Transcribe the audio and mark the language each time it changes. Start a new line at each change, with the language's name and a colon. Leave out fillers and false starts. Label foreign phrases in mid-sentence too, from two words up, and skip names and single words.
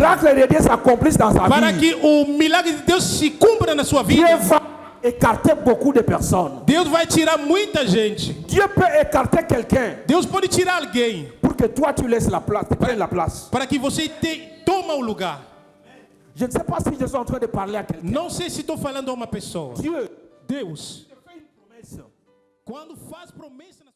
French: miracle de Dieu s'accomplisse dans sa
Portuguese: para
French: vie,
Portuguese: que o milagre de Deus se cumpra na sua
French: Dieu
Portuguese: vida,
French: va écarter beaucoup de personnes.
Portuguese: Deus vai tirar muita gente.
French: Dieu peut écarter quelqu'un
Portuguese: Deus pode tirar alguém
French: pour que toi tu laisses la place, tu prennes la place.
Portuguese: para que você toma o lugar.
French: Je ne sais pas si je suis en train de parler à quelqu'un.
Portuguese: Não sei se estou falando a uma pessoa.
French: Dieu
Portuguese: Deus,
French: te fait une promesse.
Portuguese: quando faz promessa